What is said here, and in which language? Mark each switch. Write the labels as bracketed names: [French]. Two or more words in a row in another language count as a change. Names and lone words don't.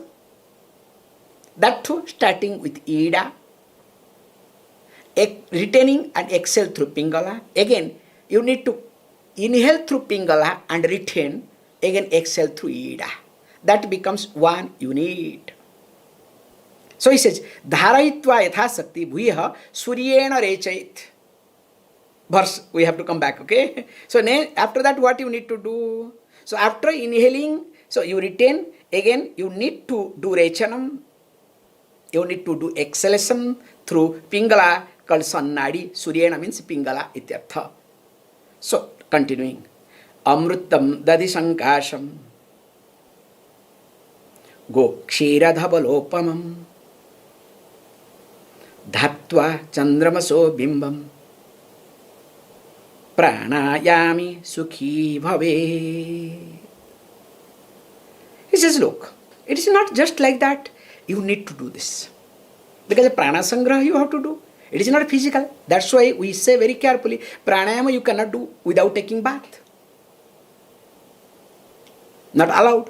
[English] That too, starting with Ida, retaining and exhale through Pingala. Again, you need to inhale through Pingala and retain, again exhale through Ida. That becomes one unit. So he says, [Sanskrit] Dharayitva yatha sakti bhuyaha suryena rechait. [English] Verse, we have to come back, okay? So after that, what you need to do? So after inhaling, so you retain, again you need to do rechanam, you need to do exhalation through Pingala, called Sannadi. Suryena means Pingala ityartha. So continuing. [Sanskrit] Amrutam dadi sankasham go kshiradhabalopamam dhatva chandramaso bimbam pranayami sukhi bhave. [English] He says, look, it is not just like that. You need to do this. Because a [Sanskrit] prana sangraha [English] you have to do. It is not physical. That's why we say very carefully, pranayama you cannot do without taking bath. Not allowed.